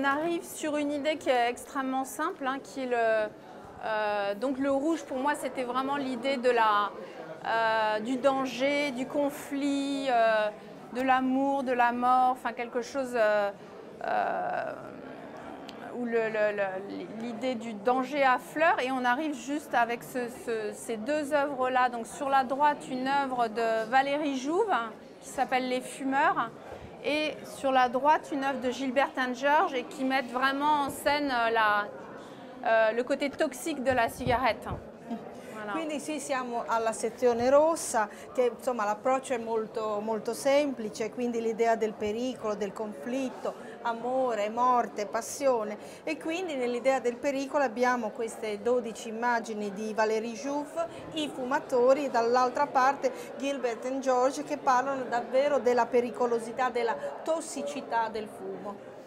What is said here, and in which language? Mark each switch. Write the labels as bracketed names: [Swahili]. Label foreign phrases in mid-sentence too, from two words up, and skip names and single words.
[French] arrive sur une idée qui est extrêmement simple, hein, qui est donc le rouge, pour moi, c'était vraiment l'idée de du danger, du conflit, de l'amour, de la mort, enfin quelque chose où l'idée du danger affleure, et on arrive juste avec ces deux œuvres-là. Donc sur la droite, une œuvre de Valérie Jouve qui s'appelle Les Fumeurs, et sur la droite une œuvre de Gilbert and George et qui mettent vraiment en scène le côté toxique de la cigarette. Voilà. [Italian] Quindi sì, siamo alla sezione rossa, che insomma l'approccio è molto semplice, quindi l'idea del pericolo, del conflitto, amore, morte, passione, e quindi nell'idea del pericolo abbiamo queste 12 immagini di Valéry Jouffe, i fumatori, e dall'altra parte Gilbert and George, che parlano davvero della pericolosità, della tossicità del fumo.